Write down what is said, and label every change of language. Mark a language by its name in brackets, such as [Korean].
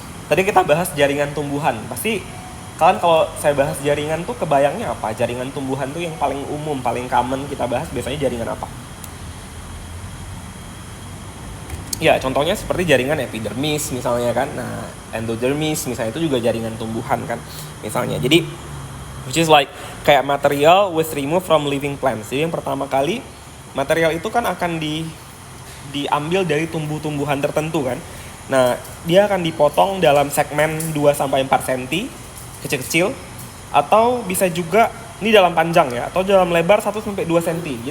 [Indonesian] Tadi kita bahas jaringan tumbuhan. Pasti kalian kalau saya bahas jaringan tuh kebayangnya apa? Jaringan tumbuhan tuh yang paling umum, paling common kita bahas biasanya jaringan apa? Ya contohnya seperti jaringan epidermis misalnya kan. Nah endodermis misalnya itu juga jaringan tumbuhan kan misalnya. Jadi [English] which is like [Indonesian] kayak [English] material was removed from living plants. [Indonesian] Jadi yang pertama kali material itu kan akan diambil dari tumbuh-tumbuhan tertentu kan. Nah, dia akan dipotong dalam segmen 2-4 cm kecil-kecil, atau bisa juga ini dalam panjang ya, atau dalam lebar 1-2 cm.